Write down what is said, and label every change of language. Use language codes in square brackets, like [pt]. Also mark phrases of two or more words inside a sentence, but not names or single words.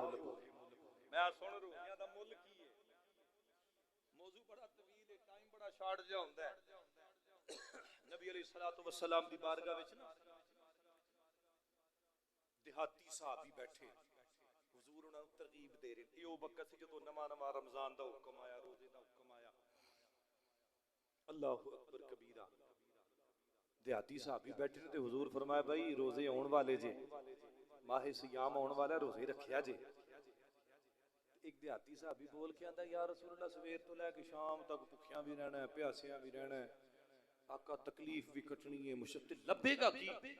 [pa] میں سن روزیاں دا مل کی ہے، موضوع بڑا طویل ہے، ٹائم بڑا شارٹ جا ہندا ہے. نبی [ar] عليه الصلاة والسلام [pa] دی بارگاہ وچ نا دیہاتی صحابی بیٹھے، حضور انہاں نوں ترغیب دے رہے. یہ وہ وقت سی جدوں نواں رمضان دا حکم آیا، روزے دا حکم آیا. [ar] الله أكبر كبيرا. [pa] دیہاتی صحابی بیٹھے تے حضور فرمایا بھائی روزے آؤݨ والے جے، ماہ صیام آؤݨ والا، روزے رکھیا جے. ایک دیہاتی صحابی بول کے آندا [ar] يا رسول الله [pa] سویر تو لے کے شام تک بھکھیاں بھی رہنا ہے، پیاسیاں بھی رہنا ہے، آقا تکلیف بھی کٹنی ہے، مشکل لبھے گا کی?